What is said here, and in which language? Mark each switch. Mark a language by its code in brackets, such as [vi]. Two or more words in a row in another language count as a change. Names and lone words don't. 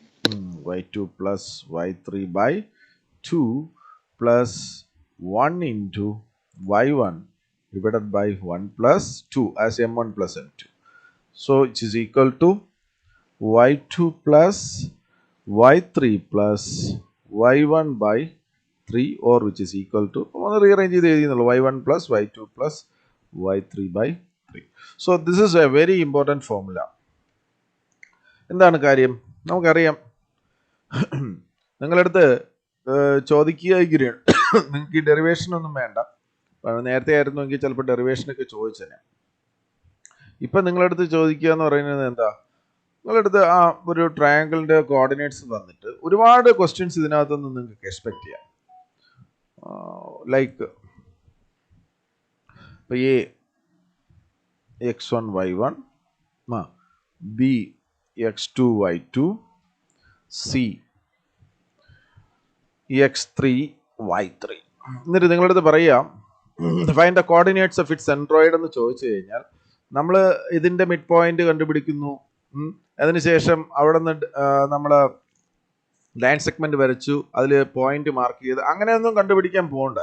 [en] y2 plus y3 by 2 plus 1 into y1 divided by 1 plus 2 as m1 plus m2. So it is equal to y2 plus y3 plus y1 by 3, or which is equal to, rearrange y1 plus y2 plus y3 by 3. So this is a very important formula. [ml] എന്താണ് കാര്യം? നമുക്കറിയാം, നിങ്ങളടുത്ത് ചോദിക്കുകയെങ്കിലും നിങ്ങൾക്ക് ഈ ഡെറിവേഷൻ ഒന്നും വേണ്ട. നേരത്തെ ആയിരുന്നുവെങ്കിൽ ചിലപ്പോൾ ഡെറിവേഷനൊക്കെ ചോദിച്ചേനെ. ഇപ്പം നിങ്ങളടുത്ത് ചോദിക്കുക എന്ന് പറയുന്നത് എന്താ? നിങ്ങളടുത്ത് ആ ഒരു [en] triangle's coordinates [ml] തന്നിട്ട് ഒരുപാട് ക്വസ്റ്റ്യൻസ് ഇതിനകത്തുനിന്ന് നിങ്ങൾക്ക് എക്സ്പെക്ട് ചെയ്യാം. ലൈക്ക് ഇപ്പോൾ എ x1 y1, b x2 y2, c x3 y3. എന്നിട്ട് നിങ്ങളടുത്ത് പറയാം [en] find the coordinates of its centroid [ml] എന്ന് ചോദിച്ചു കഴിഞ്ഞാൽ നമ്മൾ ഇതിൻ്റെ [en] mid point [ml] കണ്ടുപിടിക്കുന്നു. അതിനുശേഷം അവിടെ നിന്ന് നമ്മൾ [en] line segment [ml] വരച്ചു, അതിൽ [en] point mark [ml] ചെയ്ത് അങ്ങനെയൊന്നും കണ്ടുപിടിക്കാൻ പോകണ്ട.